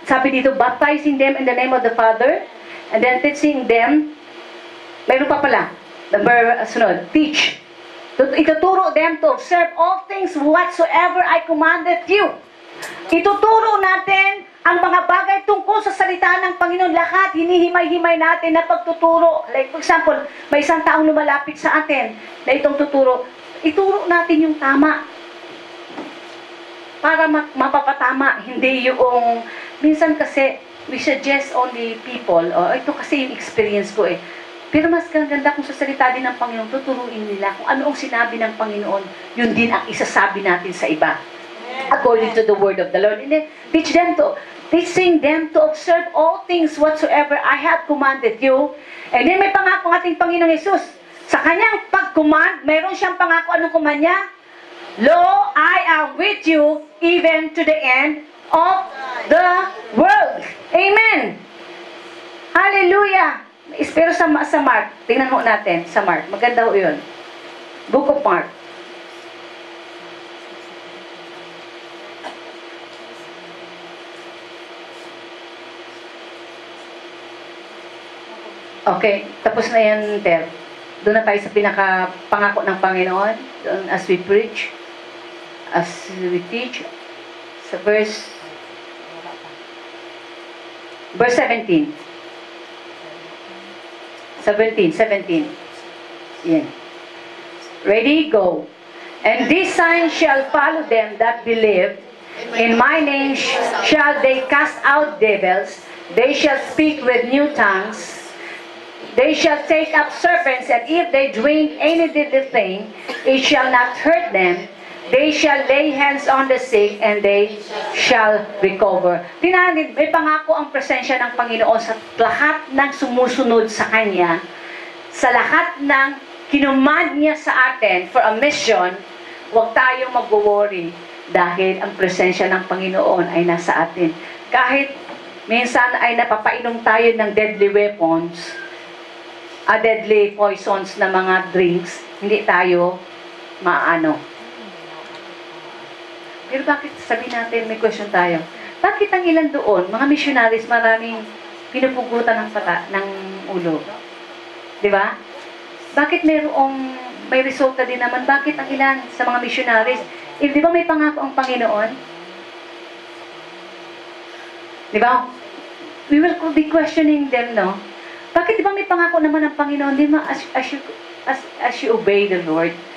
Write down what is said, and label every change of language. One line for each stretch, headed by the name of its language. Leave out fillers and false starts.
Filipino: Sabi dito,
English: baptizing them in the name of the Father, and then teaching them,
Filipino: mayroon pa pala,
English: number,
Filipino: sunod,
English: teach.
Filipino: Ituturo
English: them to observe all things whatsoever I commanded you.
Filipino: Ituturo natin ang mga bagay tungkol sa salita ng Panginoon. Lahat, hinihimay-himay natin na pagtuturo.
English: Like, for example,
Filipino: may isang taong lumalapit sa atin na itong tuturo. Ituro natin yung tama. Para mapapatama, hindi yung, minsan kasi,
English: we suggest only people,
Filipino: ito kasi yung experience ko Pero mas ganda kung sa salita din ng Panginoon, tuturuin nila kung ano ang sinabi ng Panginoon, yun din ang isasabi natin sa iba.
English: According to the word of the Lord. And then, teach them to, teaching them to observe all things whatsoever I have commanded you. And then
Filipino: may pangako ng ating Panginoong Yesus. Sa kanyang pag-command, mayroon siyang pangako. Anong command niya?
English: Lo, I am with you even to the end of the world.
Filipino: Amen. Hallelujah. Pero sa Mark, tingnan mo natin sa Mark. Maganda ho yun. Book of Mark. Okay, tapos na yan, Ter. Doon na tayo sa pinaka-pangako ng Panginoon. Doon
English: as we preach, as we teach.
Filipino: Sa verse 17.
English: 17.
Filipino: Yan.
English: Ready? Go. And this sign shall follow them that believe. In my name shall they cast out devils. They shall speak with new tongues. They shall take up serpents, and if they drink any deadly thing, it shall not hurt them. They shall lay hands on the sick, and they shall recover.
Filipino: Tingnan, may pangako ang presensya ng Panginoon sa lahat ng sumusunod sa Kanya, sa lahat ng kinumand niya sa atin
English: for a mission.
Filipino: Huwag tayong mag-worry dahil ang presensya ng Panginoon ay nasa atin. Kahit minsan ay napapainom tayo ng
English: deadly weapons, deadly poisons
Filipino: na mga drinks, hindi tayo maano. Pero bakit, sabi natin, may question tayo, bakit ang ilan doon, mga missionaries, maraming pinupugutan ng ulo? Di ba? Bakit may resulta din naman? Bakit ang ilan sa mga missionaries, di ba may pangako ang Panginoon? Di ba?
English: We will be questioning them,
Filipino: no? Bakit di ba may pangako naman ang Panginoon? Di ba
English: as you obey the Lord?